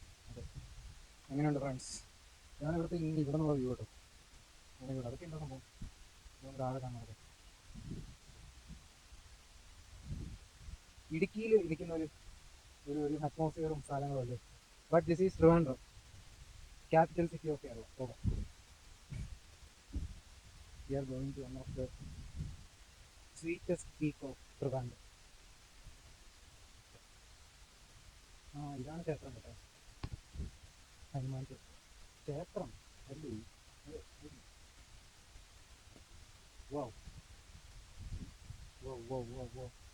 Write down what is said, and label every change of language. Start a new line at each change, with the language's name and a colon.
Malayalam: അതെ എങ്ങനെയുണ്ട് ഫ്രണ്ട്സ്? ഞാൻ ഇവിടുത്തെ ഇവിടെ നിന്നുള്ള വ്യൂ കേട്ടോ. ഇവിടെ അതൊക്കെ എന്താ സംഭവം? താഴെ കാണാതെ ഇടുക്കിയിൽ ഇരിക്കുന്ന ഒരു ഒരു അറ്റ്മോസ്ഫിയറും സ്ഥലങ്ങളും അല്ലേ.
English: But this is Trivandrum, capital city of Kerala.
Malayalam: പോകാം.
English: We are going to one of the sweetest peak of Trivandrum.
Malayalam: ഇതാണ് ക്ഷേത്രം കേട്ടോ, ഹനുമാൻ ക്ഷേത്രം അല്ലേ. Wow wow wow wow wow.